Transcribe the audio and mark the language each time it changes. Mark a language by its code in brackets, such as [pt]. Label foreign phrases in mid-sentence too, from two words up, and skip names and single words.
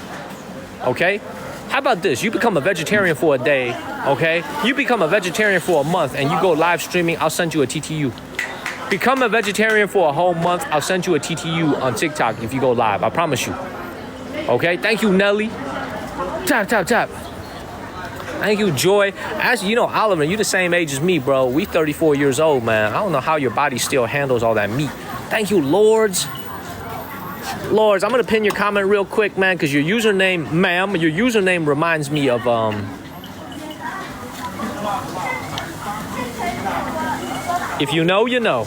[en] Okay? How about this? You become a vegetarian for a day, okay? You become a vegetarian for a month and you go live streaming, I'll send you a TTU. Become a vegetarian for a whole month, I'll send you a TTU on TikTok if you go live. I promise you. Okay? Thank you, Nelly. Tap, tap, tap. Thank you, Joy. As you know, Oliver, you the same age as me, bro. We 34 years old, man. I don't know how your body still handles all that meat. Thank you, Lords. Lords, I'm gonna pin your comment real quick, man, because your username, ma'am, your username reminds me of if you know, you know.